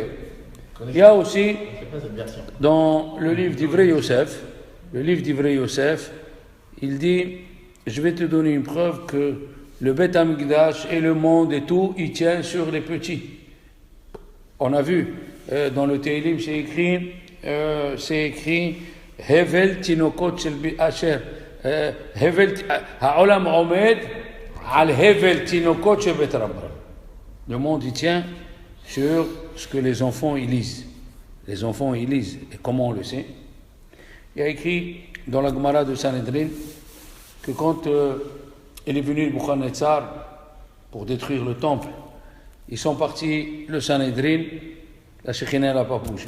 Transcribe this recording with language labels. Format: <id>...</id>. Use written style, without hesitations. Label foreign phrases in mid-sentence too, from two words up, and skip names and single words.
<fr>Il y a aussi, dans le livre d'Ivrei Yosef, il dit, je vais te donner une preuve que le Beth Amikdash et le monde et tout, il tient sur les petits. On a vu, dans le Teilim, c'est écrit,</fr> <he>הבל תינוקות של אשר, הבל העולם עומד, על הבל תינוקות של בית רבן.</he> <fr>Le monde, il tient sur ce que les enfants, ils lisent. Les enfants, ils lisent. Et comment on le sait? Il y a écrit dans la Gemara de Sanhedrin que quand il est venu Nebuchadnezzar pour détruire le temple, ils sont partis, le Sanhedrin, la Shekhina n'a pas bougé.</fr>